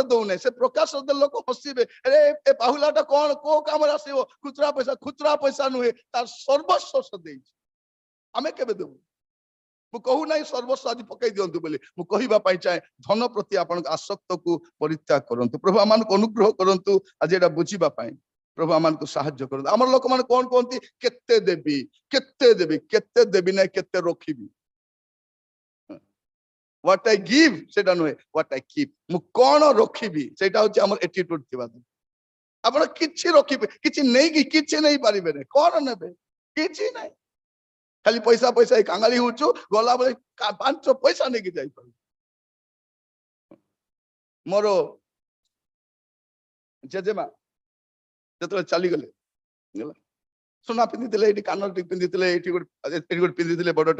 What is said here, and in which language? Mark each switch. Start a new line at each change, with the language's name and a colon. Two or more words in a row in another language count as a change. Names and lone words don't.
Odia: ଦଉନାହିଁ ସେ ପ୍ରକାଶ ଦେଲେ ଲୋକ ହସିବେ ଆରେ ଏ ବାହୁଲାଟା କଣ କୋଉ କାମରେ ଆସିବ ଖୁଚୁରା ପଇସା ନୁହେଁ ତାର ସର୍ବସ୍ୱ ଦେଇଛି ଆମେ କେବେ ଦେବୁ ମୁଁ କହୁନାହିଁ ସର୍ବସ୍ୱ ଆଜି ପକେଇ ଦିଅନ୍ତୁ ବୋଲି ମୁଁ କହିବା ପାଇଁ ଚାହେଁ ଧନ ପ୍ରତି ଆପଣଙ୍କ ଆସକ୍ତକୁ ପରିତ୍ୟାଗ କରନ୍ତୁ ପ୍ରଭୁ ଆମମାନଙ୍କୁ ଅନୁଗ୍ରହ କରନ୍ତୁ ଆଜି ଏଇଟା ବୁଝିବା ପାଇଁ ପ୍ରଭୁ ଆମମାନଙ୍କୁ ସାହାଯ୍ୟ କରନ୍ତୁ ଆମର ଲୋକମାନେ କଣ କୁହନ୍ତି କେତେ ଦେବି କେତେ ଦେବି ନାହିଁ କେତେ ରଖିବି
English: what I give
Odia: ସେଟା ନୁହେଁ
English: what I keep
Odia: ମୁଁ କଣ ରଖିବି ସେଇଟା ହଉଛି ଆମର attitude ଥିବା ଆପଣ କିଛି ରଖିବେ କିଛି ନେଇକି କିଛି ନେଇ ପାରିବେନି କଣ ନେବେ କିଛି ନାହିଁ ଖାଲି ପଇସା ଏଇ କାଙ୍ଗାଳି ହଉଛୁ ଗଲାବେଳେ 5 ପଇସା ନେଇକି ଯାଇପାରୁ ମୋର ଜେଜେମା ଯେତେବେଳେ ଚାଲିଗଲେ ସୁନା ପିନ୍ଧିଥିଲେ ଏଇଠି କାନ ପିନ୍ଧିଥିଲେ ଏଇଠି ଗୋଟେ ପିନ୍ଧିଥିଲେ ବଡଟା